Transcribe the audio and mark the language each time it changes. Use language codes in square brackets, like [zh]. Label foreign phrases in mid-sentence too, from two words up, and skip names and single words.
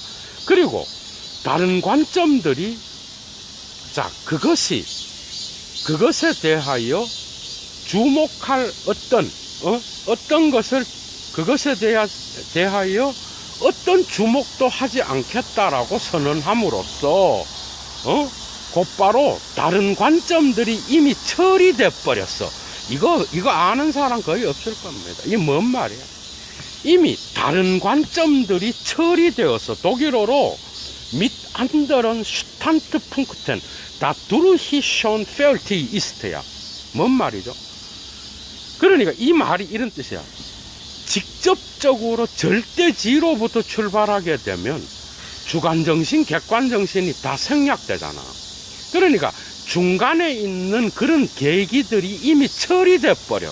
[ko] 그리고 다른 관점들이, 자, 그것에 대하여 주목할 어떤 것을, 그것에 대하여 어떤 주목도 하지 않겠다라고 선언함으로써 곧바로 다른 관점들이 이미 처리돼 버렸어. 이거 아는 사람 거의 없을 겁니다. 이게 뭔 말이야? 이미 다른 관점들이 처리되어서 독일어로 [de] mit anderen Standpunkten dadurch schon fertig ist [ko] 야. 뭔 말이죠? 그러니까 이 말이 이런 뜻이야. 직접적으로 절대지로부터 출발하게 되면 주관정신, 객관정신이 다 생략되잖아. 그러니까 중간에 있는 그런 계기들이 이미 처리돼 버려.